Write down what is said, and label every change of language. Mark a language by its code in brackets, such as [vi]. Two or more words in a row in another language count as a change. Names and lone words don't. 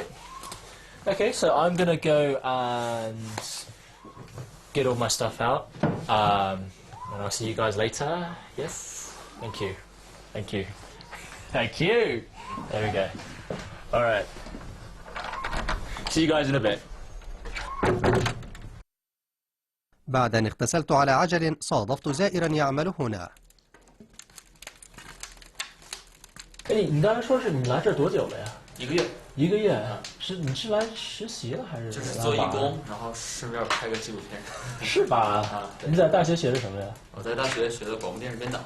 [en] Okay, so I'm gonna go and get all my stuff out, and I'll see you guys later. Yes, thank you, thank you, thank you. There we go. All right. See you guys in a bit. [ar] بعد أن اغتسلت على عجل صادفت زائرا يعمل هنا. [zh] 哎，你刚才说是你来这儿多久了呀？1个月。 1个月，你是来实习了还是？就是做义工，然后顺便拍个纪录片。是吧？啊，你在大学学的什么呀？我在大学学的广播电视编导。